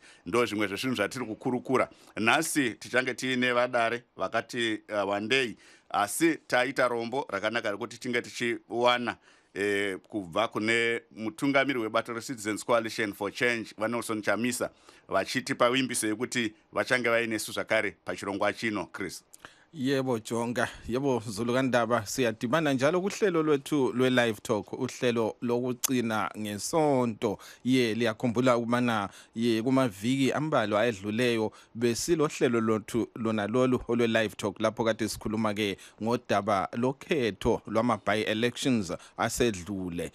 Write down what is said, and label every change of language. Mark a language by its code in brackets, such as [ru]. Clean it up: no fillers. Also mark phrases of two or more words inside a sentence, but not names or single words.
[sn] Ndo zvimwe zvezvinhu zvatiri kukurukura. Nhasi tichange tiine vadare vakati wandei, asi taita rombo rakanaka rekuti tinge tichiwana kubva kune mutungamiri webato re-Citizens Coalition for Change vaNelson Chamisa, vachitipa wimbiso yekuti vachange vainesu zvakare pachirongwa chino. Chris. [nd] Yebo Jonga, yebo Zulukandaba, siyadibana njalo kuhlelo lwethu lwe- [en] live talk, [nd] uhlelo lokucina ngesonto. Liyakhumbula ukubana kumaviki ambalwa ayedluleyo besilo hlelo lothu lona lolu olwe- [en] live talk [nd] lapho kade sikhuluma ke ngodaba lokhetho lwama-by-elections asedlule.